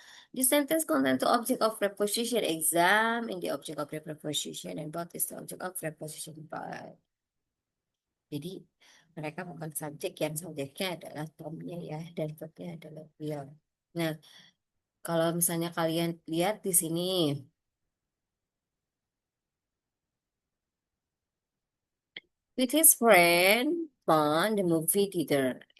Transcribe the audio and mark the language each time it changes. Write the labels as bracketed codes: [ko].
[en] The sentence contains the object of preposition exam in the object of the preposition and what is the object of preposition by. [id] Jadi mereka bukan subjek, yang subjeknya adalah Tomnya ya dan verbnya adalah will. Nah, kalau misalnya kalian lihat di sini [en] with his friend on the movie theater.